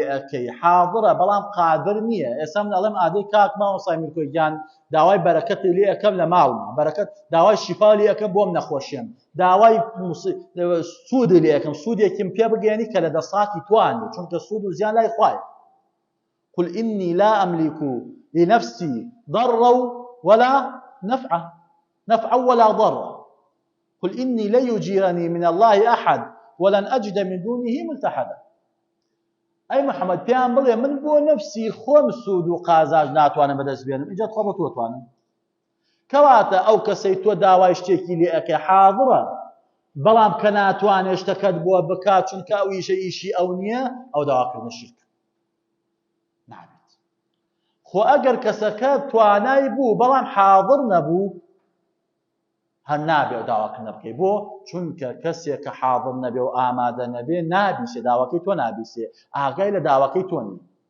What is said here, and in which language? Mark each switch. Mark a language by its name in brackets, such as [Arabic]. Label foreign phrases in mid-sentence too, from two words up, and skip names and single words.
[Central Kurdish] ئەەکەی حاضرە بەڵام قادر نییە ئێستا من دەڵێم ئادەی کاک مامۆسای میرکۆی گیان داوای بەرەکەتی لێ ئەەکەم لە ماڵما بەرەکەت داوای شیفا لێ ئەەکەم بۆم نەخۆشیێم داوای سوودی لێ ئەەکەم سوودێکیم پێ بگەێنی کە لە دەسڵاتی توانێ چونکە سوود و زیان لای خوایە [Arabic] قل إني لا أملك لنفسي ضرا ولا نفعا ولا ضرا قل إني لن يجيرني من الله أحد ولن أجد من دونه ملتحدا [Central Kurdish] أي محمد بيان بڵێ من بۆ نفسی خۆم سوود و قازاج ناتوانم بەدەست بێنم ئیجاد خۆ بە تۆ توانم کەواتە ئەو کەسەی تۆ داوای شتێکی لێ ئەەکەی حاضرە بەڵام کە ناتوانێ شتەکەت بۆ بکات چونکە ئەو ئیشی ئەو نییە ئەو داواکردنە شیرکە نابێت خۆ ئەگەر کەسەکە توانای بوو بەڵام حاضر نەبوو هەر نابێ داواکردنە بکەی بۆ چونکە کەسێک کە حاضر نەبێ و ئامادە نەبێ نابیسێ داواکەی تۆ نابیسێ ئاگای لە داواکەی تۆ نیە